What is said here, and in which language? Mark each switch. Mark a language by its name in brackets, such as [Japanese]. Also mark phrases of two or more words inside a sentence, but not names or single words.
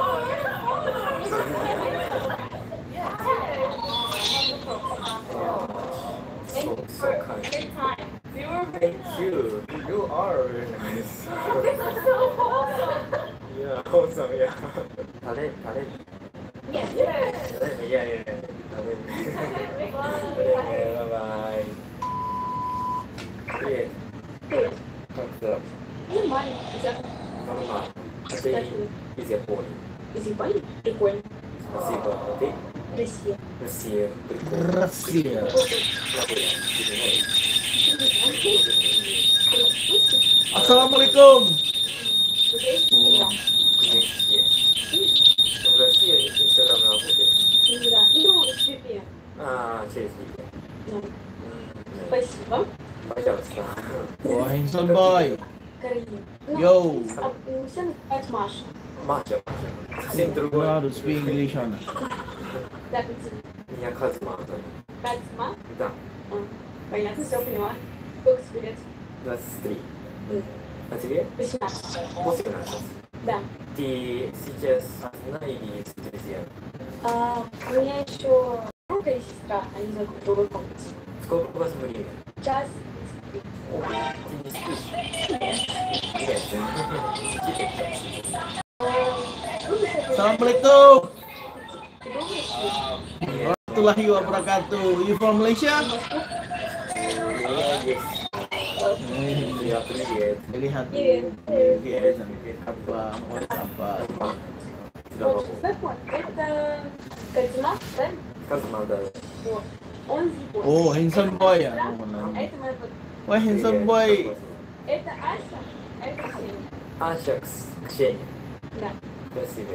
[English] So kind. Good time. Thank you. You are very nice. This is so awesome. Yeah, awesome, yeah. Talent. Yes. Yeah. Bye-bye. [Russian] Привет. Привет. Как дела? Нормально. Нормально. А ты из Японии? Из Японии? Прикольно. Спасибо. А ты? Россия. Россия. Прикольно. Россия. Assalamualaikum. В России Инстаграм работает? Да. Ну, с VPN. Через VPN. Спасибо. Пожалуйста. [English] Wah, handsome boy. [Russian] Каролина. Yo. Все называют Маша. Маша. Совсем [English] You [Russian] другой. [English] know how to speak English, Anna. [Russian] Да, Катя. Меня Казма. Катьма? Да. Понятно, все поняла. Сколько тебе лет? 23. А тебе? 18. 18. Да. Ты сейчас одна или с друзьями? У меня еще брат и сестра, они живут в другой комнате. Сколько у вас времени? Час. О, ты не спишь? [Arabic] Assalamualaikum. Warahmatullahi wabarakatuh. [English] You from Malaysia? [Russian] Я привет. [Malay] Lihat [Russian] Привет. [Malay] apa, apa. [Russian] Это Катьма, да? Казма, да. Вот. Он из Японии. [English] Oh, handsome boy ya. [Russian] А это моя подруга. [English] Wah, handsome boy. [Russian] Это Аша, а это Ксения. Аша, Ксения. Да. Красивая.